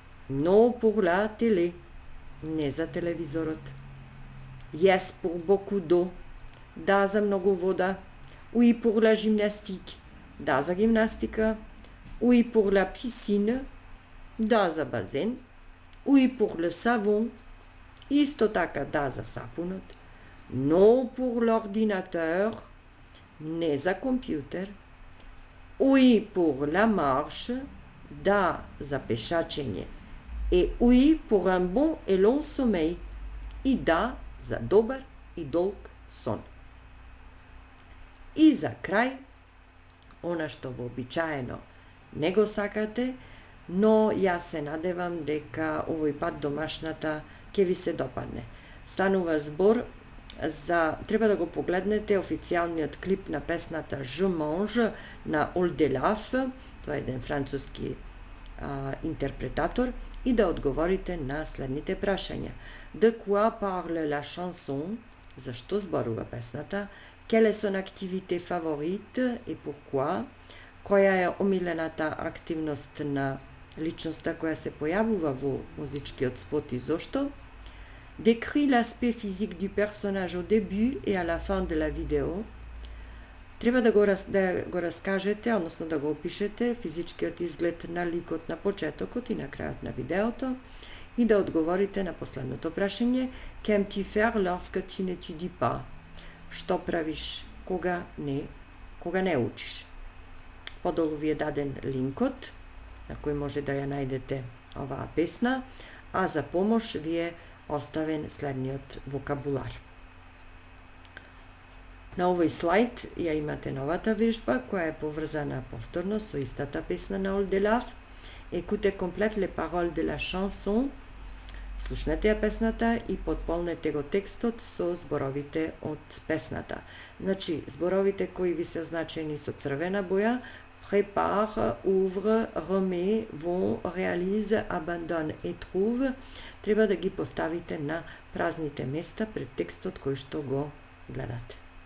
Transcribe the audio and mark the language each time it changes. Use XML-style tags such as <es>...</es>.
<fr>No pour la télé,</fr> <mk>не за телевизорот.</mk> <fr>Yes pour beaucoup d'eau,</fr> <mk>да за многу вода.</mk> <fr>Oui pour la gymnastique,</fr> <mk>да за гимнастика.</mk> <fr>Oui pour la piscine,</fr> <mk>да за базен.</mk> <fr>Oui pour le savon,</fr> <mk>исто така да за сапунот.</mk> <fr>No pour l'ordinateur,</fr> <mk>не за компјутер.</mk> <fr>Oui pour la marche,</fr> <mk>да за пешачење.</mk> <fr>Et oui pour un bon et long sommeil,</fr> <mk>и да за добар и долг сон. И за крај, она што вообичаено не го сакате, но јас се надевам дека овој пат домашната ќе ви се допадне. Станува збор за, треба да го погледнете официјалниот клип на песната Je mange на Олделаф, тоа е еден француски интерпретатор, и да одговорите на следните прашања.</mk> <fr>De quoi parle la chanson?</fr> <mk>Зашто зборува песната?</mk> <fr>Quelle est son activité favorite et pourquoi?</fr> <mk>Која е омилената активност на личноста која се појавува во музичкиот спот и зошто?</mk> <fr>Décrit l'aspect physique du personnage au début et à la fin de la vidéo.</fr> <mk>Треба да го раскажете, односно да го опишете физичкиот изглед на ликот на почетокот и на крајот на видеото и да одговорите на последното прашање</mk> <fr>Qu'aimes-tu faire lorsque tu n'étudies pas?</fr> <mk>Што правиш кога не учиш? Подолу ви е даден линкот на кој може да ја најдете оваа песна, а за помош ви е оставен следниот вокабулар. На овој слайд ја имате новата вежба која е поврзана повторно со истата песна на Олделаф.</mk> <fr>Écoutez complète les paroles de la chanson.</fr> <mk>Слушнете ја песната и потполнете го текстот со зборовите од песната. Значи, зборовите кои ви се означени со црвена боја,</mk> <fr>prépare, ouvre, remet, vont, réalise, abandonne et trouve,</fr> <mk>треба да ги поставите на празните места пред текстот кој што го гледате.</mk>